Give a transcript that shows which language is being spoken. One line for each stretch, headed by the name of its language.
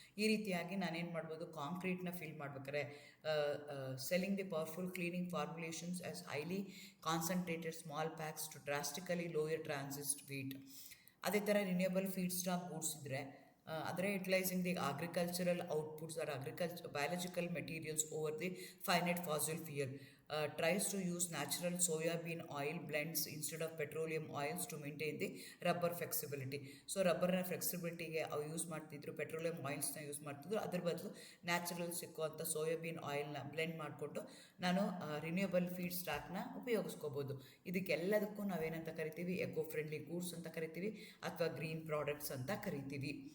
Kannada: ಈ ರೀತಿಯಾಗಿ ನಾನೇನು ಮಾಡ್ಬೋದು, ಕಾಂಕ್ರೀಟ್ನ ಫಿಲ್ ಮಾಡ್ಬೇಕಾದ್ರೆ
English: Selling the powerful cleaning formulations as highly concentrated small packs to drastically lower transit weight.
Kannada: ಅದೇ ಥರ
English: renewable feedstock goods
Kannada: ಇದ್ದರೆ ಆದರೆ
English: Utilizing the agricultural outputs or biological materials over the finite fossil fuel. Tries to use natural soybean oil blends instead of petroleum oils to maintain the rubber flexibility.
Kannada: So ರಬ್ಬರ್ನ ಫ್ಲೆಕ್ಸಿಬಿಲಿಟಿಗೆ ಅವು use ಮಾಡ್ತಿದ್ರು, petroleum ಆಯಿಲ್ಸ್ನ use ಮಾಡ್ತಿದ್ರು. ಅದ್ರ ಬದಲು natural ಸಿಕ್ಕುವಂಥ soybean ಆಯಿಲ್ನ blend ಮಾಡಿಕೊಂಡು ನಾನು renewable feed ಸ್ಟಾಕ್ನ ಉಪಯೋಗಿಸ್ಕೋಬೋದು. ಇದಕ್ಕೆಲ್ಲದಕ್ಕೂ ನಾವೇನಂತ ಕರಿತೀವಿ, ಎಕೋ ಫ್ರೆಂಡ್ಲಿ ಗೂಡ್ಸ್ ಅಂತ ಕರಿತೀವಿ ಅಥವಾ ಗ್ರೀನ್ ಪ್ರಾಡಕ್ಟ್ಸ್ ಅಂತ ಕರಿತೀವಿ.